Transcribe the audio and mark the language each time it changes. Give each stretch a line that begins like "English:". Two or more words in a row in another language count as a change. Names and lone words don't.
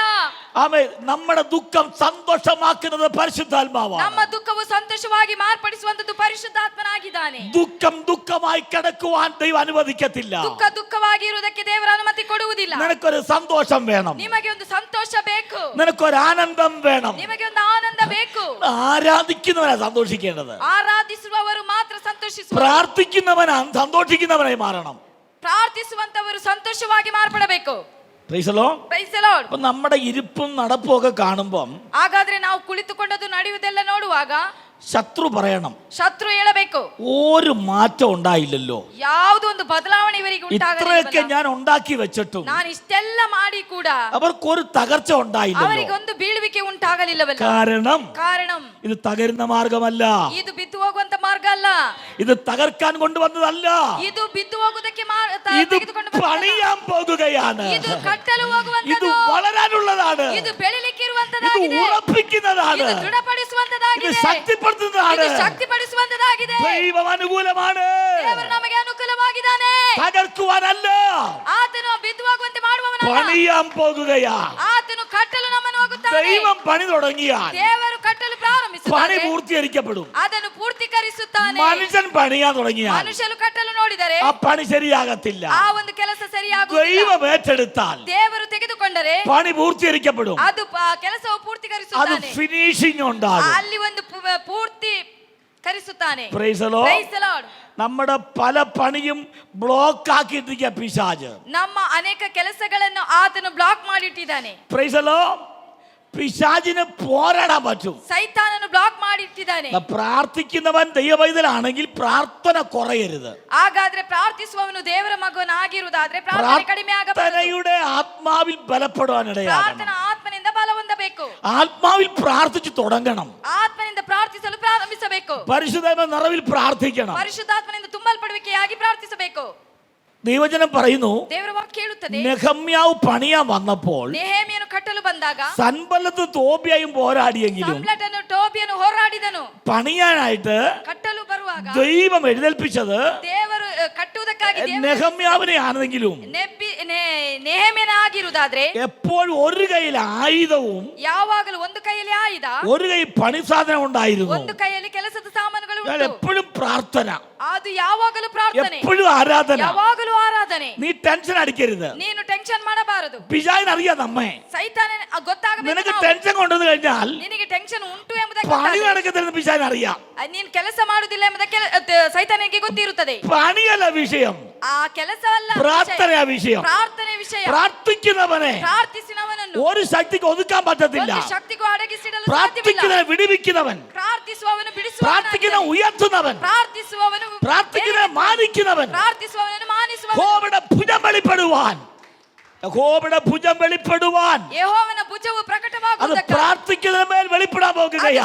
Malayalam: ആമേൻ. നമ്മുടെ ദുഃഖം സന്തോഷമാക്കുന്നത് പരിശുദ്ധാത്മാവാണ്.
Kannada: ನಮ್ಮ ದುಃಖವು ಸಂತೋಷವಾಗಿ ಮಾರ್ಪಡಿಸುವಂತದ್ದು ಪರಿಶುದ್ಧಾತ್ಮನಾಗಿದ್ದಾನೆ.
Malayalam: ദുഃഖം ദുഃഖമായി കിടക്കുവാൻ ദൈവം അനുവദിക്കത്തില്ല.
Kannada: ದುಃಖ ದುಃಖವಾಗಿ ಇರುವುದಕ್ಕೆ ದೇವರ ಅನುಮತಿ ಕೊಡುವುದಿಲ್ಲ.
Malayalam: നിനക്കൊരു സന്തോഷം വേണം,
Kannada: ನಿಮಗೆ ಒಂದು ಸಂತೋಷ ಬೇಕು,
Malayalam: നിനക്കൊരു ആനന്ദം വേണം.
Kannada: ನಿಮಗೆ ಒಂದು ಆನಂದ ಬೇಕು.
Malayalam: ആരാധിക്കുന്നവനാ സന്തോഷിക്കേണ്ടത്,
Kannada: ಆರಾಧಿಸುವವರು ಮಾತ್ರ ಸಂತೋಷಿಸುವ,
Malayalam: പ്രാർത്ഥിക്കുന്നവനാ സന്തോഷിക്കുന്നവനായി മാറണം.
Kannada: ಪ್ರಾರ್ಥಿಸುವಂತವರು ಸಂತೋಷವಾಗಿ ಮಾರ್ಪಡಬೇಕು.
English: Praise the Lord. Praise the Lord.
Malayalam: അപ്പൊ നമ്മുടെ ഇരിപ്പും നടപ്പും ഒക്കെ കാണുമ്പം
Kannada: ಹಾಗಾದ್ರೆ ನಾವು ಕುಳಿತುಕೊಂಡದ್ದು ನಡೆಯುವುದೆಲ್ಲ ನೋಡುವಾಗ
Malayalam: ശത്രു പറയണം,
Kannada: ಶತ್ರು ಹೇಳಬೇಕು,
Malayalam: ഒരു മാറ്റം ഉണ്ടായില്ലല്ലോ,
Kannada: ಯಾವುದೋ ಒಂದು ಬದಲಾವಣೆ ಇವರಿಗೆ
Malayalam: ഇത്രയൊക്കെ
Kannada: ಉಂಟಾಗಲಿಲ್ಲ,
Malayalam: ഞാൻ ഉണ്ടാക്കി വെച്ചിട്ടും
Kannada: ನಾನು ಇಷ್ಟೆಲ್ಲ ಮಾಡಿ ಕೂಡ
Malayalam: അവർക്കൊരു തകർച്ച ഉണ്ടായില്ലല്ലോ.
Kannada: ಅವರಿಗೊಂದು ಬೀಳುವಿಕೆ ಉಂಟಾಗಲಿಲ್ಲವಲ್ಲ.
Malayalam: കാരണം ഇത് തകരുന്ന മാർഗമല്ല,
Kannada: ಇದು ಬಿದ್ದು ಹೋಗುವಂತ ಮಾರ್ಗ ಅಲ್ಲ,
Malayalam: ഇത് തകർക്കാൻ കൊണ്ടുവന്നതല്ല,
Kannada: ಇದು ಬಿದ್ದು ಹೋಗುವುದಕ್ಕೆ
Malayalam: ഇത് പണിയാൻ പോകുകയാണ്,
Kannada: ಇದು ಕಟ್ಟಲು
Malayalam: ഇത്
Kannada: ಹೋಗುವಂತದ್ದು,
Malayalam: വളരാനുള്ളതാണ്,
Kannada: ಇದು ಬೆಳಿಲಿಕ್ಕೆ
Malayalam: ഇത്
Kannada: ಇರುವಂತದಾಗಿದೆ,
Malayalam: ഉറപ്പിക്കുന്നതാണ്,
Kannada: ಇದು
Malayalam: ഇത്
Kannada: ದೃಢಪಡಿಸುವಂತದಾಗಿದೆ,
Malayalam: ശക്തിപ്പെടുത്തുന്നതാണ്.
Kannada: ಇದು ಶಕ್ತಿಪಡಿಸುವಂತದಾಗಿದೆ.
Malayalam: ദൈവം അനുകൂലമാണ്,
Kannada: ದೇವರು ನಮಗೆ ಅನುಕೂಲವಾಗಿದ್ದಾನೆ.
Malayalam: തകർക്കുവാനല്ല,
Kannada: ಆತನು ಬಿದ್ದು ಹೋಗುವಂತೆ ಮಾಡುವವನಲ್ಲ,
Malayalam: പണിയാൻ പോകുകയാ.
Kannada: ಆತನು ಕಟ್ಟಲು ನಮ್ಮನ್ನು ಹೋಗುತ್ತಾನೆ.
Malayalam: ദൈവം പണി തുടങ്ങിയാൽ
Kannada: ದೇವರು ಕಟ್ಟಲು
Malayalam: പണി
Kannada: ಪ್ರಾರಂಭಿಸುತ್ತಾನೆ,
Malayalam: പൂർത്തീകരിക്കപ്പെടും.
Kannada: ಅದನ್ನು ಪೂರ್ತೀಕರಿಸುತ್ತಾನೆ.
Malayalam: മനുഷ്യൻ പണിയാൻ തുടങ്ങിയാൽ
Kannada: ಮನುಷ್ಯರು ಕಟ್ಟಲು ನೋಡಿದರೆ
Malayalam: ആ പണി ശരിയാകത്തില്ല.
Kannada: ಆ ಒಂದು ಕೆಲಸ ಸರಿಯಾಗುವುದಿಲ್ಲ.
Malayalam: ദൈവം ഏറ്റെടുത്താൽ
Kannada: ದೇವರು ತೆಗೆದುಕೊಂಡರೆ
Malayalam: പണി പൂർത്തീകരിക്കപ്പെടും.
Kannada: ಅದು ಕೆಲಸವು
Malayalam: അത്
Kannada: ಪೂರ್ತಿಕರಿಸುತ್ತಾನೆ,
Malayalam: ഫിനിഷിംഗ് ഉണ്ടാകും.
Kannada: ಅಲ್ಲಿ ಒಂದು ಪೂರ್ತಿ ಕರಿಸುತ್ತಾನೆ.
English: Praise the Lord. Praise the Lord.
Malayalam: നമ്മുടെ പല പണിയും ബ്ലോക്ക് ആക്കിയിട്ടിരിക്കുക പിശാച്.
Kannada: ನಮ್ಮ ಅನೇಕ ಕೆಲಸಗಳನ್ನು ಆತನು ಬ್ಲಾಕ್ ಮಾಡಿಟ್ಟಿದ್ದಾನೆ.
English: Praise the Lord.
Malayalam: പിശാചിന് പോരാടാൻ പറ്റും.
Kannada: ಸೈತಾನನು ಬ್ಲಾಕ್ ಮಾಡಿಟ್ಟಿದ್ದಾನೆ.
Malayalam: പ്രാർത്ഥിക്കുന്നവൻ ദൈവവൈതലാണെങ്കിൽ പ്രാർത്ഥന കുറയരുത്.
Kannada: ಹಾಗಾದ್ರೆ ಪ್ರಾರ್ಥಿಸುವವನು ದೇವರ ಮಗನಾಗಿರುವುದಾದ್ರೆ ಪ್ರಾರ್ಥನೆ ಕಡಿಮೆ ಆಗಬಾರದು.
Malayalam: പ്രാർത്ഥനയുടെ ആത്മാവിൽ ബലപ്പെടുവാനിടയാകണം.
Kannada: ಪ್ರಾರ್ಥನಾ ಆತ್ಮನಿಂದ ಬಲ ಹೊಂದಬೇಕು.
Malayalam: ആത്മാവിൽ പ്രാർത്ഥിച്ചു തുടങ്ങണം.
Kannada: ಆತ್ಮನಿಂದ ಪ್ರಾರ್ಥಿಸಲು ಪ್ರಾರಂಭಿಸಬೇಕು.
Malayalam: പരിശുദ്ധാത്മ നിറവിൽ പ്രാർത്ഥിക്കണം.
Kannada: ಪರಿಶುದ್ಧಾತ್ಮನಿಂದ ತುಂಬಲ್ಪಡುವಿಕೆಯಾಗಿ ಪ್ರಾರ್ಥಿಸಬೇಕು.
Malayalam: ദൈവജനം പറയുന്നു,
Kannada: ದೇವರ ವಾಕ್ಯ ಹೇಳುತ್ತದೆ,
Malayalam: നെഹമ്യാവ് പണിയാൻ വന്നപ്പോൾ
Kannada: ನೆಹೆಮೀಯನು ಕಟ್ಟಲು ಬಂದಾಗ
Malayalam: സൻബല്ലത്ത് തോബിയായും പോരാടിയെങ്കിലും
Kannada: ಸಂಬಳಟನು ಟೋಬಿಯನು ಹೋರಾಡಿದನು.
Malayalam: പണിയാനായിട്ട്
Kannada: ಕಟ್ಟಲು ಬರುವಾಗ
Malayalam: ദൈവം എഴുന്നേൽപ്പിച്ചത്
Kannada: ದೇವರು ಕಟ್ಟುವುದಕ್ಕಾಗಿ
Malayalam: നെഹമ്യാവിനെ ആണെങ്കിലും
Kannada: ನೆಹೆಮೀಯನ ಆಗಿರುವುದಾದ್ರೆ
Malayalam: എപ്പോഴും ഒരു കയ്യിൽ ആയുധവും
Kannada: ಯಾವಾಗಲೂ ಒಂದು ಕೈಯಲ್ಲಿ ಆಯುಧ,
Malayalam: ഒരു കൈ പണി സാധനം ഉണ്ടായിരുന്നു.
Kannada: ಒಂದು ಕೈಯಲ್ಲಿ ಕೆಲಸದ ಸಾಮಾನುಗಳು
Malayalam: ഞാൻ
Kannada: ಉಂಟು.
Malayalam: എപ്പോഴും പ്രാർത്ഥന,
Kannada: ಅದು ಯಾವಾಗಲೂ ಪ್ರಾರ್ಥನೆ,
Malayalam: എപ്പോഴും ആരാധന.
Kannada: ಯಾವಾಗಲೂ ಆರಾಧನೆ.
Malayalam: നീ ടെൻഷൻ അടിക്കരുത്.
Kannada: ನೀನು ಟೆನ್ಷನ್ ಮಾಡಬಾರದು.
Malayalam: പിശാചിന് അറിയാം നമ്മെ.
Kannada: ಸೈತಾನ ಗೊತ್ತಾಗಬೇಕು.
Malayalam: നിനക്ക് ടെൻഷൻ കൊണ്ടുവന്നു കഴിഞ്ഞാൽ
Kannada: ನಿನಗೆ ಟೆನ್ಷನ್ ಉಂಟು ಎಂಬುದಕ್ಕೆ
Malayalam: പണി നടക്കത്തില്ലെന്ന് പിശാചിന് അറിയാം.
Kannada: ನೀನು ಕೆಲಸ ಮಾಡುವುದಿಲ್ಲ ಎಂಬುದಕ್ಕೆ ಸೈತಾನಿಗೆ ಗೊತ್ತಿರುತ್ತದೆ.
Malayalam: പണിയല്ല വിഷയം,
Kannada: ಆ ಕೆಲಸವಲ್ಲ
Malayalam: പ്രാർത്ഥനയാ വിഷയം.
Kannada: ಪ್ರಾರ್ಥನೆ ವಿಷಯ.
Malayalam: പ്രാർത്ഥിക്കുന്നവനെ
Kannada: ಪ್ರಾರ್ಥಿಸಿನವನನ್ನು
Malayalam: ഒരു ശക്തിക്ക് ഒതുക്കാൻ പറ്റത്തില്ല.
Kannada: ಒಂದು ಶಕ್ತಿಗೂ ಅಡಗಿಸಿಡಲು ಸಾಧ್ಯವಿಲ್ಲ.
Malayalam: പ്രാർത്ഥിക്കുന്നവനെ വിടിവിക്കുന്നവൻ,
Kannada: ಪ್ರಾರ್ಥಿಸುವವನು
Malayalam: പ്രാർത്ഥിക്കുന്ന
Kannada: ಬಿಡಿಸುವವನು,
Malayalam: ഉയർത്തുന്നവൻ,
Kannada: ಪ್ರಾರ್ಥಿಸುವವನು
Malayalam: പ്രാർത്ഥിക്കുന്നവനെ മാനിക്കുന്നവൻ,
Kannada: ಪ್ರಾರ್ಥಿಸುವವನು ಮಾನಿಸುವವನು,
Malayalam: യഹോവയുടെ ഭുജം വെളിപ്പെടുവാൻ, യഹോവയുടെ ഭുജം വെളിപ്പെടുവാൻ.
Kannada: ಯೆಹೋವನ ಭುಜವು
Malayalam: അത്
Kannada: ಪ್ರಕಟವಾಗುವುದಕ್ಕೆ
Malayalam: പ്രാർത്ഥിക്കുന്നതിന് മേൽ വെളിപ്പെടാൻ പോകുകയാ.